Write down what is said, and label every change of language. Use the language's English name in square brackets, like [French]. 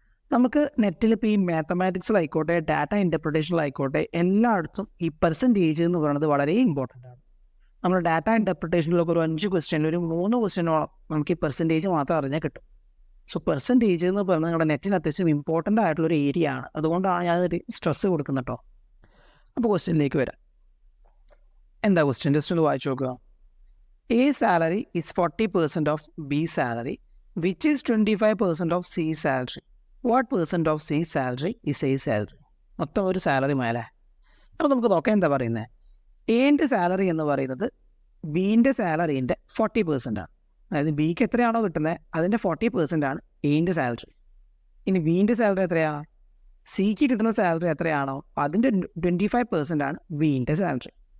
[Malayalam] നമുക്ക് നെറ്റിൽ ഇപ്പോൾ ഈ മാത്തമാറ്റിക്സിലായിക്കോട്ടെ ഡാറ്റ ഇൻ്റർപ്രിട്ടേഷനിലായിക്കോട്ടെ എല്ലായിടത്തും ഈ പെർസെൻറ്റേജ് എന്ന് പറയുന്നത് വളരെ ഇമ്പോർട്ടൻ്റ് ആണ്. നമ്മൾ ഡാറ്റ ഇൻ്റർപ്രിട്ടേഷനിലൊക്കെ ഒരു 5 ക്വസ്റ്റ്യനിൽ ഒരു 3 ക്വസ്റ്റ്യനോളം നമുക്ക് ഈ പെർസെൻറ്റേജ് മാത്രം അറിഞ്ഞാൽ കിട്ടും. സോ പെർസെൻറ്റേജ് എന്ന് പറയുന്നത് നിങ്ങളുടെ നെറ്റിന് അത്യാവശ്യം ഇമ്പോർട്ടൻ്റ് ആയിട്ടുള്ളൊരു ഏരിയ ആണ്. അതുകൊണ്ടാണ് ഞാനൊരു സ്ട്രെസ് കൊടുക്കുന്നത് കേട്ടോ. അപ്പോൾ ക്വസ്റ്റ്യനിലേക്ക് വരാം. എന്താ ക്വസ്റ്റ്യൻ? ജസ്റ്റ് ഒന്ന് വായിച്ചു നോക്കുക. [English] A salary is 40% of B salary, which is 25% of C salary. What percent of C salary is A salary? [Malayalam] മൊത്തം ഒരു സാലറി മേലെ. അപ്പോൾ നമുക്ക് നോക്കാം എന്താ പറയുന്നത്. എൻ്റെ സാലറി എന്ന് പറയുന്നത് ബീൻ്റെ സാലറീൻ്റെ 40% ആണ്. അതായത് ബിക്ക് എത്രയാണോ കിട്ടുന്നത് അതിൻ്റെ 40% ആണ് എൻ്റെ സാലറി. ഇനി ബീൻ്റെ സാലറി എത്രയാണ്? സിക്ക് കിട്ടുന്ന സാലറി എത്രയാണോ അതിൻ്റെ 25% ആണ് ബീൻ്റെ സാലറി.